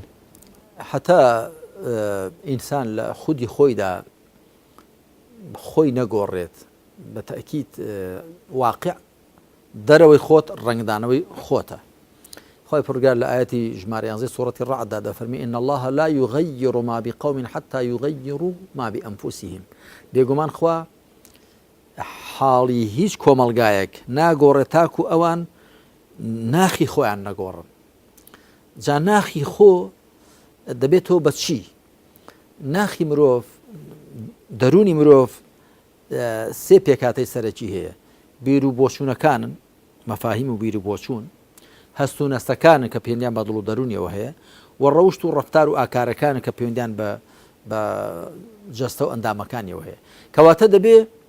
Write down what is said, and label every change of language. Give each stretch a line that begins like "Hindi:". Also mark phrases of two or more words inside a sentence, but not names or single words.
Central Kurdish: حتا ئینسان لە خودی خۆیدا خۆی نەگۆڕێت بە تەکید واقع دەرەوەی خۆت ڕنگدانەوەی خۆتە خۆی پرگار لە ئاەتی ژمارە 11 سوورەتی ڕعددا دەفەرمی
Arabic: إن الله لا يغير ما بقوم حتى يغيروا ما بأنفسهم
Central Kurdish: بێگومان خوا حاڵی هیچ کۆمەلگایەک ناگۆڕێت تاکو ئەوان ناخی خۆیان نەگۆڕن جا ناخی خۆ دەبێتەوە بە چی ناخی مرۆڤ دەرونی مرۆڤ سێ پێکاتەی سەرەکی هەیە بیر و بۆچوونەکانن مەفاهیم و بیر و بۆچوون هەست و نەستەکانن کە پەیوەندیان بە دڵ و دەرونیەوە هەیە و ڕەوشت و ڕەفتار و ئاکارەکانن کە پەیوەندیان بە جەستە و ئەندامەکانیەوە هەیە کەواتە دەبێ